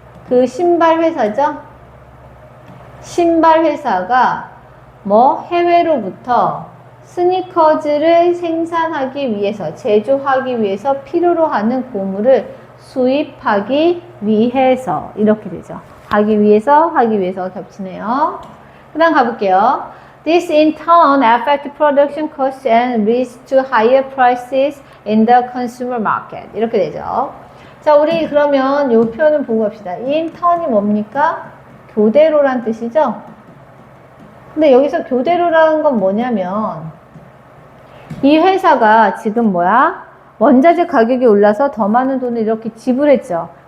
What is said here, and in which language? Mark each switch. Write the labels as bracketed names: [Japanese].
[Korean] 그 신발 회사죠? 신발 회사가 해외로부터 스니커즈를 생산하기 위해서, 제조하기 위해서 필요로 하는 고무를 수입하기 위해서 이렇게 되죠. 하기 위해서 겹치네요. 그 다음 가볼게요. [English] This in turn affect production costs and leads to higher prices in the consumer market. [Korean] 이렇게 되죠. 자, 우리 그러면 이 표현을 보고 갑시다. [English] in turn [Korean] 이 뭡니까? 교대로란 뜻이죠? 근데 여기서 교대로라는 건 뭐냐면 이 회사가 지금 원자재 가격이 올라서 더 많은 돈을 이렇게 지불했죠.